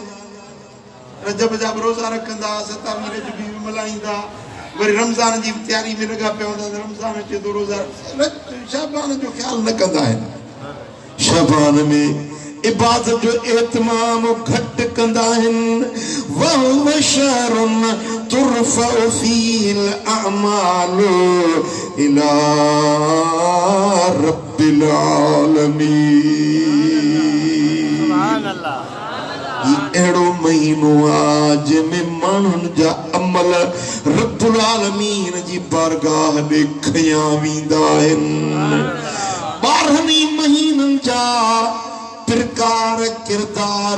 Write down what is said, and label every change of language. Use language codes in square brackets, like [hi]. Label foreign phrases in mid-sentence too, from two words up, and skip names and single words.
[sd] रजब जा बि रोज़ा रखंदा 27 रजबी बि मल्हाईंदा वरी रमज़ान जी तयारी में लॻा पिया हूंदा रमज़ान अचे थो रोज़ा शाबान जो ख़्यालु न कंदा आहिनि शाबान में इबादत जो एतमाम घट कंदा आहिनि [ar] وهو شهر ترفع فيه الأعمال إلى رب العالمين سبحان الله [sd] अहिड़ो महीनो आहे जंहिंमें माण्हुनि जा अमल [ar] رب العالمين [sd] जी बारगाह ॾे खयां वेंदा आहिनि 12 महीननि जा प्रकार किरदार